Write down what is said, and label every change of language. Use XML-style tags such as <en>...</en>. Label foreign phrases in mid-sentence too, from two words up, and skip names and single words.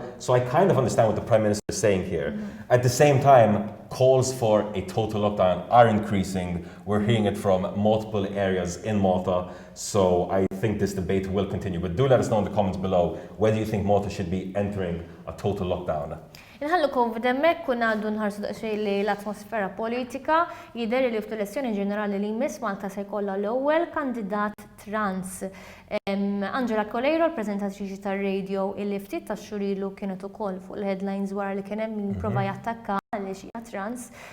<en>So I kind of understand what the Prime Minister is saying here. Mm-hmm. At the same time, calls for a total lockdown are increasing. We're hearing it from multiple areas in Malta. So I think this debate will continue. But do let us know in the comments below whether you think Malta should be entering a total lockdown.</en> <mt>Inħallu COVID hemmhekk kuna għandu nħarsu daqsxejn li l-atmosfera politika jidher li fl-elezzjoni ġenerali li jmiss Malta se jkollha l-ewwel kandidat trans. Angela Colero, l-preżentatriċi tar-radio illi ftit tax-xhur ilu kienet ukoll fuq il-headlines wara li kien hemm min jipprova jattakka għaliex hija trans.</mt>